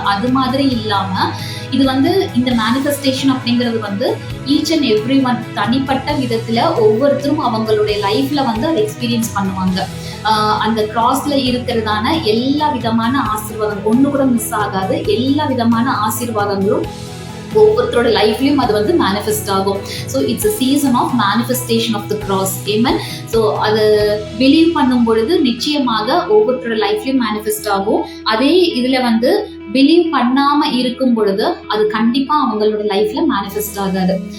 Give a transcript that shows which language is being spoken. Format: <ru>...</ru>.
<ta>அது மாதிரி இல்லாம இது இந்த மேனிஃபெஸ்டேஷன் அப்படிங்கிறது</ta> <en>each and every one</en> <ta>தனிப்பட்ட விதத்துல ஒவ்வொருத்தரும் அவங்களுடைய லைஃப்ல அதை எக்ஸ்பீரியன்ஸ் பண்ணுவாங்க. அந்த கிராஸ்ல இருக்கிறதான எல்லா விதமான ஆசீர்வாதம் ஒண்ணு கூட மிஸ் ஆகாது. எல்லா விதமான ஆசீர்வாதங்களும் ஒவ்வொருத்தரோட லைஃப்லயும் அது மேனிஃபெஸ்ட் ஆகும்.</ta> <en>So it's a season of manifestation of the cross. Amen.</en> <ta>So அது பிலீவ் பண்ணும் பொழுது நிச்சயமாக ஒவ்வொருத்தரோட லைஃப்லயும் மேனிஃபெஸ்ட் ஆகும். அதே இதுல பிலீவ் பண்ணாம இருக்கும் பொழுது அது கண்டிப்பா அவங்களோட லைஃப்ல மேனிஃபெஸ்ட் ஆகாது.</ta>